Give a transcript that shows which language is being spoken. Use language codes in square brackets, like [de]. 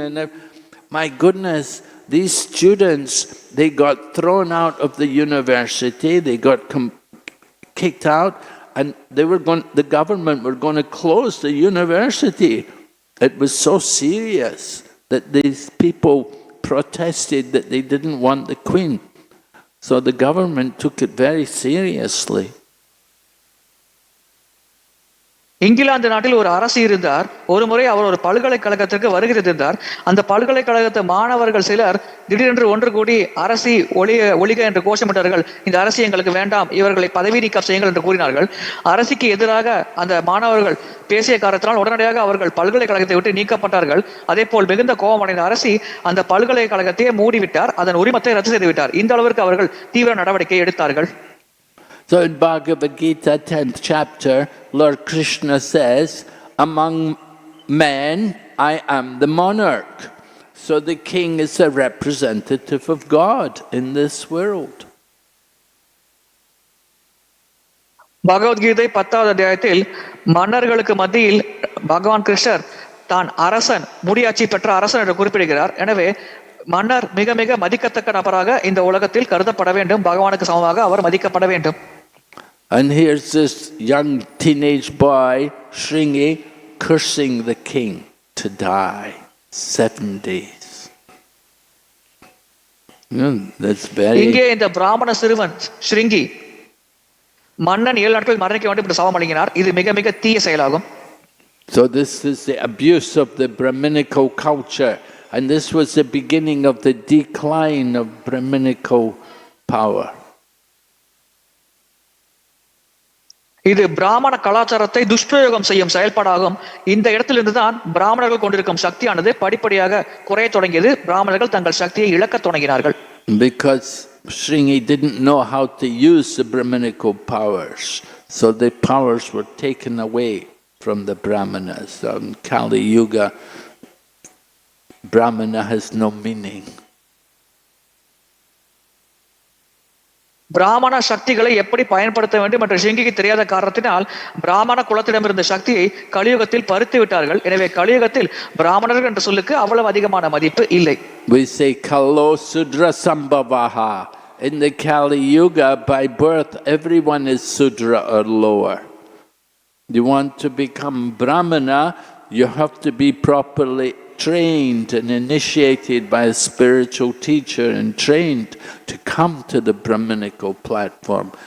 [en] And my goodness, these students, they got thrown out of the university, they got kicked out, and the government were going to close the university. It was so serious that these people protested that they didn't want the Queen. So the government took it very seriously. [ta] England நாட்டில் ஒரு அரசு இருந்தார். ஒரு முறை அவர் ஒரு பல்கலைக்கழகத்திற்கு வருகிறார். அந்த பல்கலைக்கழகத்து மாணவர்கள் சிலர் திடீரென்று ஒன்று கூடி அரசி ஒளிக என்று கோஷமிட்டார்கள். இந்த அரசு எங்களுக்கு வேண்டாம், இவர்களை பதவி நீக்கம் செய்யுங்கள் என்று கூறினார்கள். அரசுக்கு எதிராக அந்த மாணவர்கள் பேசிய காரணத்தினால் உடனடியாக அவர்கள் பல்கலைக்கழகத்தை விட்டு நீக்கப்பட்டார்கள். அதே போல் மிகுந்த கோபமடைந்த அரசி அந்த பல்கலைக்கழகத்தையே மூடிவிட்டார், அதன் உரிமத்தை ரத்து செய்து விட்டார். இந்த அளவிற்கு அவர்கள் தீவிர நடவடிக்கை எடுத்தார்கள். [en] So in Bhagavad Gita, 10th chapter, Lord Krishna says, among men, I am the monarch. So the king is a representative of God in this world. [ta] Bhagavad Gita 10வது அத்தியாயத்தில் மன்னர்களுக்கு மத்தியில் பகவான் கிருஷ்ணர் தான் அரசன், முடியாட்சி பெற்ற அரசன் என்று குறிப்பிடுகிறார். எனவே மன்னர் மிக மிக மதிக்கத்தக்க நபராக இந்த உலகத்தில் கருதப்பட வேண்டும். பகவானுக்கு சமமாக அவர் மதிக்கப்பட வேண்டும். [en] And here's this young teenage boy, Shringi, cursing the king to die 7 days. That's very. [ta] இங்கே இந்த பிராமண சிறுவன் ஸ்ருங்கி மன்னன் 7 நாட்கள் மரணிக்க வேண்டும் என்று சாபம் வழங்கினார். இது மிக மிக தீய செயலாகும். [en] So this is the abuse of the Brahminical culture, and this was the beginning of the decline of Brahminical power. [ta] இது பிராமண கலாச்சாரத்தை துஷ்பிரயோகம் செய்யும் செயல்பாடாகும். இந்த இடத்திலிருந்து தான் பிராமணர்கள் கொண்டிருக்கும் சக்தியானது படிப்படியாக குறைய தொடங்கியது. பிராமணர்கள் தங்கள் சக்தியை இழக்க தொடங்கினார்கள். [en] Because Shringi didn't know how to use the Brahminical powers, so the powers were taken away from the Brahmanas. In Kali Yuga, Brahmana has no meaning. [ta] பிராமண சக்திகளை எப்படி பயன்படுத்த வேண்டும் என்ற ஷிங்கிக்கு தெரியாத காரணத்தினால் பிராமண குலத்திடமிருந்த சக்தியை கலியுகத்தில் பறித்து விட்டார்கள். எனவே கலியுகத்தில் பிராமணர்கள் என்ற சொல்லுக்கு அவ்வளவு அதிகமான மதிப்பு இல்லை. [en] We say Kalo Sudra Sambhavaha. In the Kali Yuga, by birth, everyone is Sudra or lower. You want to become Brahmana, you have to be properly trained and initiated by a spiritual teacher and trained to come to the Brahminical platform.